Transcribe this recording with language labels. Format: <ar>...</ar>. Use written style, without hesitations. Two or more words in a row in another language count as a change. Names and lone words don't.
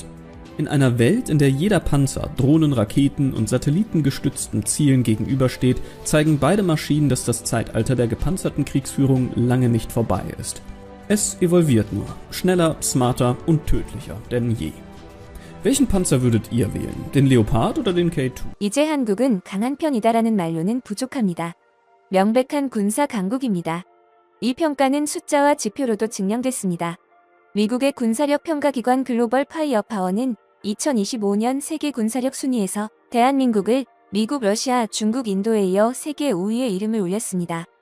<de>In einer Welt, in der jeder Panzer Drohnen, Raketen und satellitengestützten Zielen gegenübersteht, zeigen beide Maschinen, dass das Zeitalter der gepanzerten Kriegsführung lange nicht vorbei ist. Es evolviert nur, schneller, smarter und tödlicher denn je. welchen Panzer würdet ihr wählen? Den Leopard oder den K2?</de> <ko>이제 한국은 강한 편이다라는 말로는 부족합니다. 명백한 군사 강국입니다. 이 평가는 숫자와 지표로도 증명됐습니다. 미국의 군사력 평가기관 글로벌 파이어 파워는 2025년 세계 군사력 순위에서 대한민국을 미국, 러시아, 중국, 인도에 이어 세계 5위에 이름을 올렸습니다.</ko>